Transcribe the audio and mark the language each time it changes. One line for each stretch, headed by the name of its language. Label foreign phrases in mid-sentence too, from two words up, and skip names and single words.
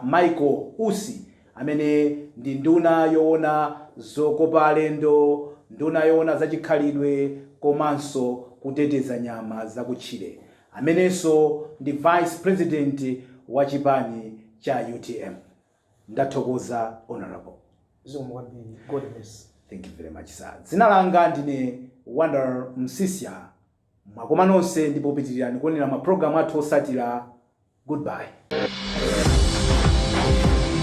Nyanja: Michael Usi amene ndi nduna yoona zokopa alendo nduna yoona zachikhalidwe komanso kuteteza nyama zakutchire, amenenso ndi
English: Vice President
Nyanja: wa chipani cha UTM. Ndathokoza honorable.
English: God bless. Thank you very much sir.
Nyanja: Dzina langa ndine Wonder Msisia. Mwakoma nonse ndipo pitilirani kuonera ma program athu osatira.
English: Goodbye.